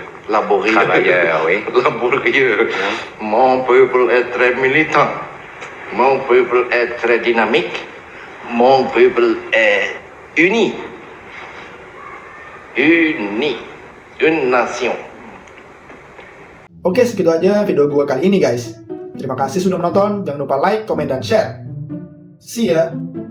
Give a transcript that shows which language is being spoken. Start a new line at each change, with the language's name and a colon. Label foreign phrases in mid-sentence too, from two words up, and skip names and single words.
French: Laborieux. Travailleur, oui. Laborieux. Mon peuple est très militant. Mon peuple est très dynamique. Mon peuple est uni. Uni. Une nation.
Indonesian: Oke, segitu aja video gue kali ini guys. Terima kasih sudah menonton, jangan lupa like, komen, dan share.
English: See ya!